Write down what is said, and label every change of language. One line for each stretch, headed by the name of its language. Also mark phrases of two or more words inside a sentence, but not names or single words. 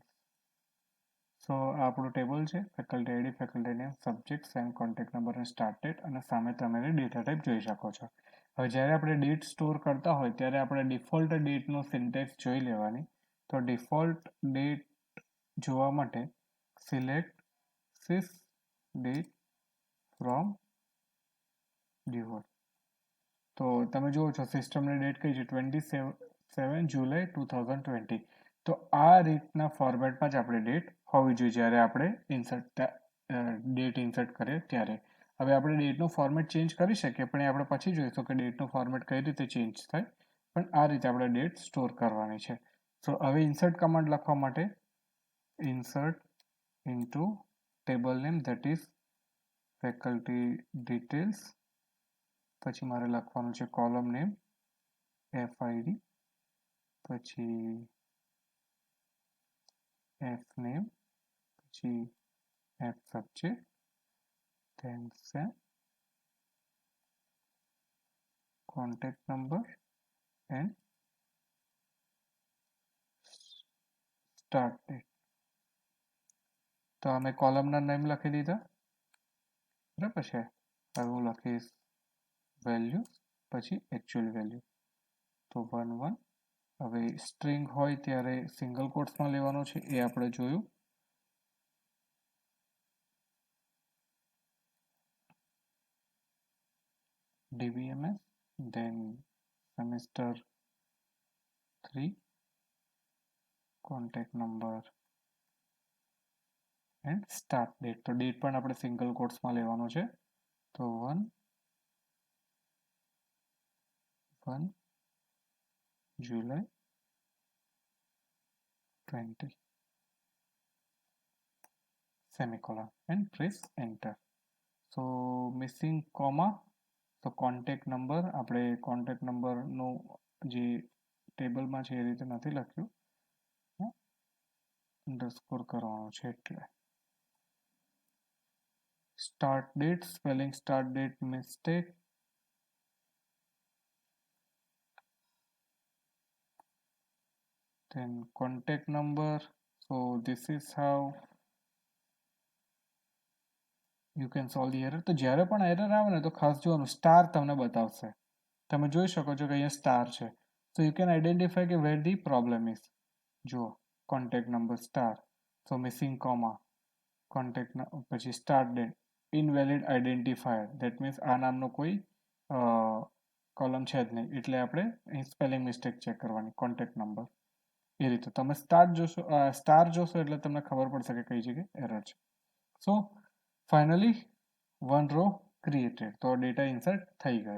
Gujarati: સો આપણું ટેબલ છે.
English: faculty ID, faculty name, subject, sem, contact number
Gujarati: અને
English: start date,
Gujarati: અને સામે તમે
English: data type
Gujarati: જોઈ શકો છો. હવે જ્યારે આપણે ડેટ સ્ટોર કરતા હોય ત્યારે આપણે
English: default dateનો syntax
Gujarati: જોઈ લેવાની. તો
English: default date
Gujarati: જોવા માટે
English: select sys date from default.
Gujarati: તો તમે જુઓ છો
English: systemની date
Gujarati: કઈ છે 27 જુલાઈ 2020. તો આ રીતના ફોર્મેટમાં જ આપણે ડેટ હોવી જોઈએ જ્યારે આપણે ડેટ ઇન્સર્ટ કરીએ ત્યારે. હવે આપણે
English: dateનું format change
Gujarati: કરી શકીએ, પણ એ આપણે પછી જોઈશું કે
English: dateનું format
Gujarati: કઈ રીતે ચેન્જ થાય. પણ આ રીતે આપણે
English: date store
Gujarati: કરવાની છે. સો હવે
English: insert command
Gujarati: લખવા માટે
English: insert into table name, that is faculty details,
Gujarati: પછી મારે લખવાનું છે
English: column name
Gujarati: FID, પછી
English: F name, પછી F subject, then same, contact number and start date.
Gujarati: તો અમે
English: columnના name
Gujarati: લખી દીધા, બરાબર છે. હવે હું લખીશ વેલ્યુ પછી
English: actual value.
Gujarati: તો 11. હવે સ્ટ્રિંગ હોય ત્યારે
English: single quotesમાં
Gujarati: લેવાનો છે એ આપણે જોયું. DBMS,
English: then semester 3, contact number and start date.
Gujarati: તો ડેટ પણ આપણે
English: single quotesમાં
Gujarati: લેવાનો છે.
English: તો 1 1 July 20 semicolon and press enter. So missing comma, so contact number
Gujarati: આપણે
English: contact number
Gujarati: નો જે ટેબલમાં છે એ રીતે નથી લખ્યું, અંડરસ્કોર કરવાનો છે એટલે.
English: Start date, spelling start date mistake. Then contact number, so this is how you can solve the error.
Gujarati: તો જ્યારે પણ એરર આવે ને તો ખાસ જોવાનું, સ્ટાર તમને બતાવશે. તમે જોઈ શકો છો કે અહીંયા સ્ટાર છે.
English: So you can identify
Gujarati: કે
English: where the problem is.
Gujarati: જુઓ
English: contact number star, so missing comma, contact
Gujarati: પછી
English: start date, invalid identifier, that means
Gujarati: આ નામનો કોઈ કોલમ છે જ નહીં, એટલે આપણે અહીં
English: spelling mistake check
Gujarati: કરવાની,
English: contact number
Gujarati: એ રીતે. તમે સ્ટાર જોશો એટલે તમને ખબર પડશે કે કઈ જગ્યાએ એરર છે.
English: so finally one row created,
Gujarati: તો ડેટા ઇન્સર્ટ થઈ ગયો.